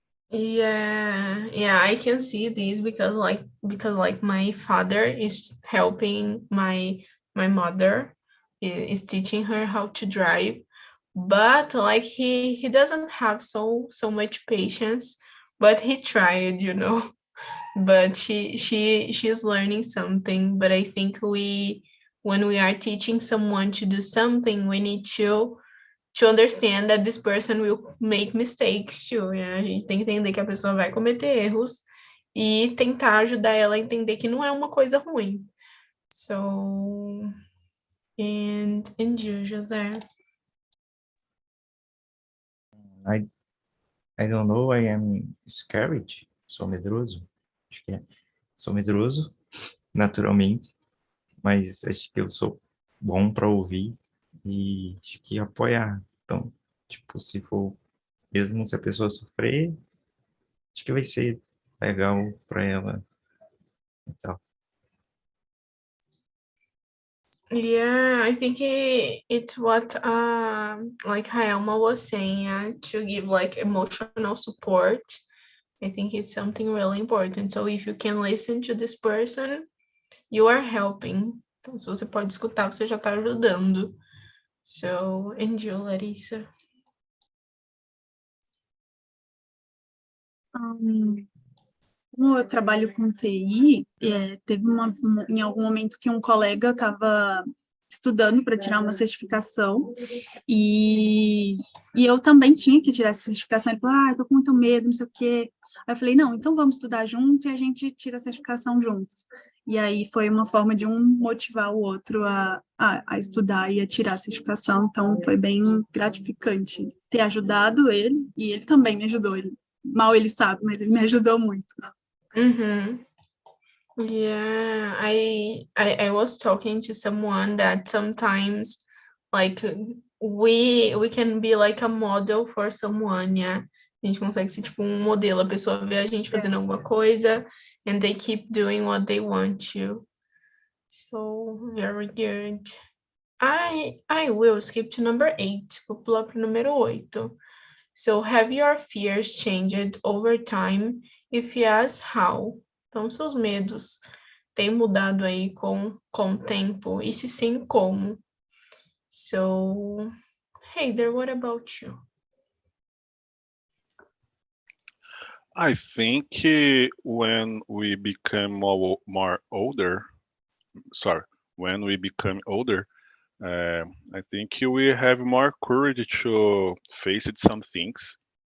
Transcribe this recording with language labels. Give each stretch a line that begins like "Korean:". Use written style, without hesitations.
English: Yeah, I can see this because my father is helping my mother, is teaching her how to drive, but like he doesn't have so much patience, but he tried, but she's learning something. But I think when we are teaching someone to do something, we need to understand that this person will make mistakes too.
Portuguese: A gente tem que entender que a pessoa vai cometer erros e tentar ajudar ela a entender que não é uma coisa ruim.
English: So, and you, José? I I don't know, I am scared.
Portuguese: Sou medroso. Acho que é. Sou medroso, naturalmente, mas acho que eu sou bom para ouvir e acho que apoiar. Então, tipo, se for, mesmo se a pessoa sofrer, acho que vai ser legal para ela e tal.
English: Yeah, I think it's what like Haelma was saying, to give like emotional support. I think it's something really important. So if you can listen to this person, you are helping.
Portuguese: Então, se você pode escutar, você já está ajudando.
English: So, and you, Larissa?
Portuguese: Como eu trabalho com TI, teve em algum momento que um colega estava estudando para tirar uma certificação e eu também tinha que tirar essa certificação. Ele falou, eu tô com muito medo, não sei o quê. Aí eu falei, não, então vamos estudar junto e a gente tira a certificação juntos. E aí foi uma forma de um motivar o outro a estudar e a tirar a certificação. Então foi bem gratificante ter ajudado ele e ele também me ajudou. Mal ele sabe, mas ele me ajudou muito. Mm-hmm.
English: Yeah, I was talking to someone that sometimes like we can be like a model for someone, yeah.
Portuguese: A gente consegue ser tipo um modelo, a pessoa vê a gente fazendo alguma coisa
English: and they keep doing what they want to. So, very good. I will skip to number 8.
Portuguese: Vou pular pro número 8.
English: So, have your fears changed over time? If yes, how?
Portuguese: Então, seus medos têm mudado aí com o tempo? E se sim, como?
English: So, Heider, what about you? I think when we become more older, sorry, when we become older, I think we have more courage to face it, some things.